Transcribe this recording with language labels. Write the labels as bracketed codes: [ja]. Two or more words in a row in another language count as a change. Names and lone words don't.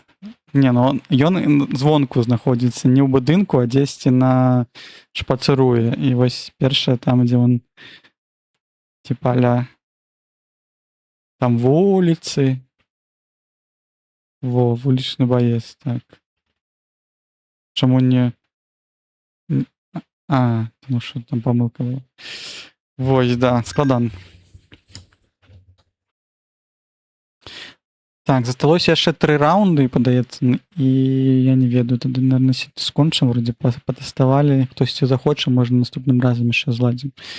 [be] Не, ну ён звонку знаходзіцца не ў будынку, а дзесьці на шпацыруе. І вось першае там, дзе ён типа ля там вуліцы. Во, вулічны баец, так. Чаму не... [uk] Тому що там помилка була. [be] Вось, да, складан. Так, засталося яшчэ 3 раунды, падаецца, і я не ведаю, тады, наверное, скончым, вроде патэставалі, хтосьці захоча, можна наступным разам яшчэ зладзім.